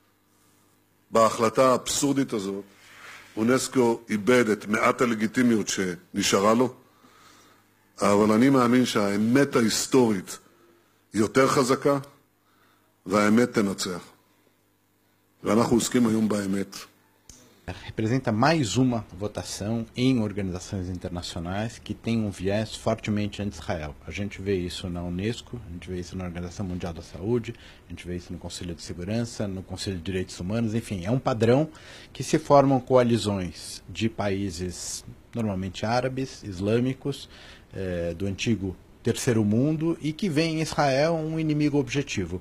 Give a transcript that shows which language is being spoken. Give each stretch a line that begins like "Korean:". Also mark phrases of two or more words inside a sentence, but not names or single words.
Hebrew: בהחלטה האבסורדית הזאת, אונסקו איבד את מעט הלגיטימיות שנשארה לו, אבל אני מאמין שהאמת ההיסטורית היא יותר חזקה, והאמת תנצח. ואנחנו עוסקים היום באמת.
Portuguese: Representa mais uma votação em organizações internacionais que tem um viés fortemente anti-Israel. A gente vê isso na Unesco, a gente vê isso na Organização Mundial da Saúde, a gente vê isso no Conselho de Segurança, no Conselho de Direitos Humanos, enfim, é um padrão que se formam coalizões de países normalmente árabes, islâmicos, do antigo Terceiro Mundo e que veem em Israel um inimigo objetivo.